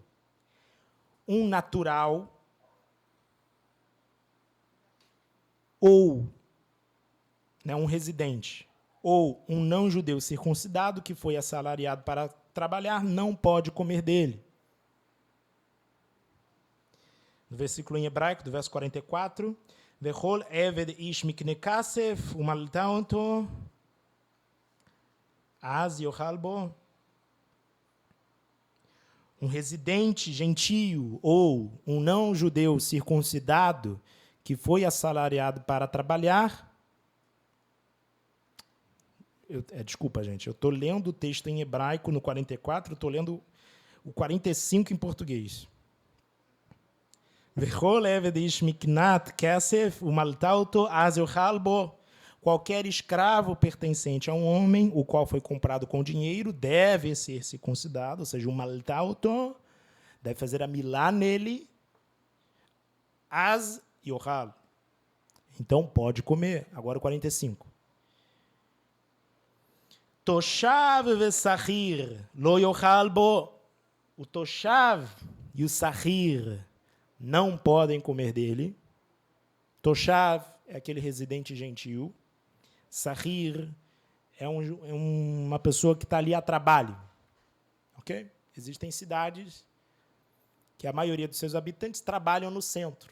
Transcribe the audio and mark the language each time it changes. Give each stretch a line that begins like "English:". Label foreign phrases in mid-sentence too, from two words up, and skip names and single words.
Portuguese: Um natural ou um residente ou um não-judeu circuncidado que foi assalariado para trabalhar não pode comer dele. No versículo em hebraico, do verso 44,
Hebrew: וכל עבד איש מקנת כסף ומלתה אתו אז יאכל בו.
Portuguese: Um residente gentio ou um não-judeu circuncidado que foi assalariado para trabalhar. Desculpa, gente, eu estou lendo o texto em hebraico no 44, estou lendo o 45 em português.
Hebrew: וכל עבד איש מקנת כסף ומלתה אתו אז יאכל בו.
Portuguese: Qualquer escravo pertencente a um homem, o qual foi comprado com dinheiro, deve ser circuncidado, ou seja, o maltauto, deve fazer a milá nele,
Hebrew: אז יאכל.
Portuguese: Então, pode comer. Agora o 45.
Hebrew: תושב ושכיר לא יאכל בו.
Portuguese: O toshav e o sahir não podem comer dele. Toshav é aquele residente gentil. Sahir é uma pessoa que está ali a trabalho. Ok? Existem cidades que a maioria dos seus habitantes trabalham no centro.